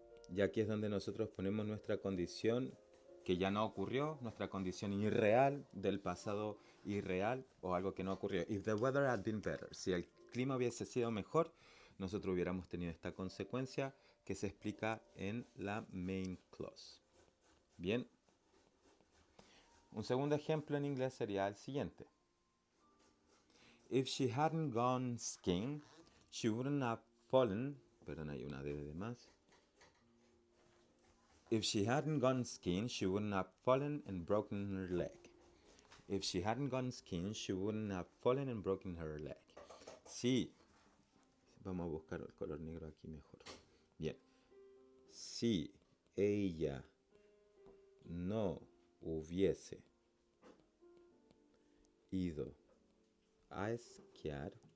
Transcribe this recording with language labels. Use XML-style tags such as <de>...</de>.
<es>Y aquí es donde nosotros ponemos nuestra condición que ya no ocurrió, nuestra condición irreal del pasado irreal o algo que no ocurrió.</es> <en>If the weather had been better,</en> <es>si el clima hubiese sido mejor, nosotros hubiéramos tenido esta consecuencia que se explica en la main clause. Bien. Un segundo ejemplo en inglés sería el siguiente.</es> <en>If she hadn't gone skiing, she wouldn't have fallen.</en> <es>Perdón, hay una D de más.</es> <en>If she hadn't gone skiing, she wouldn't have fallen and broken her leg. If she hadn't gone skiing, she wouldn't have fallen and broken her leg.</en> <es>Sí. Vamos a buscar el color negro aquí mejor. Bien. Si ella no hubiese ido a esquiar,</es>